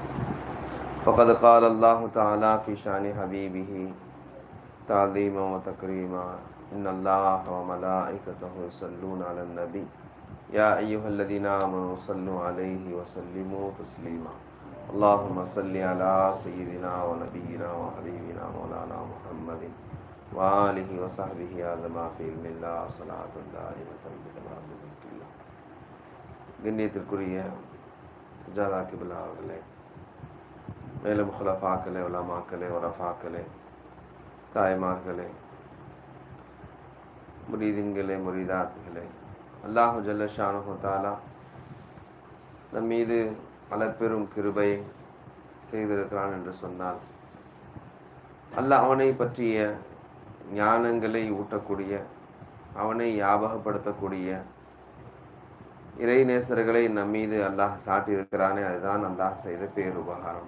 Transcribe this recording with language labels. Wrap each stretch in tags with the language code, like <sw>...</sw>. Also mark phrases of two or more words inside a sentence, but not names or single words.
<ar>فقد قال الله تعالى في شأن حبيبه تعظيما وتكريما إن الله وملائكته يصلون على النبي يا أيها الذين آمنوا صلوا عليه وسلموا تسليما اللهم صل على سيدنا ونبينا وحبيبنا مولانا محمد وآله وصحبه هذا ما في علم الله صلاة دائمة بدوام ملك الله.</ar> <ta>கண்ணியத்திற்குரிய சுஜாதா கிபிலா அவர்களே, மேலும் குலஃபாக்களே, உலமாக்களே, உரஃபாக்களே, தாய்மார்களே, முரீதின்களே, முரீதாத்துகளே,</ta> <ar>الله جل شأنه تعالى</ar> <ta>நம் மீது அளப்பெரும் கிருபை செய்திருக்கிறான் என்று சொன்னால், அல்லாஹ் அவனை பற்றிய ஞானங்களை ஊட்டக்கூடிய, அவனை ஞாபகப்படுத்தக்கூடிய இறைநேசர்களை நம் மீது அல்லாஹ் சாட்டியிருக்கிறானே, அதுதான் அல்லாஹ் செய்த பேருபகாரம்.</ta>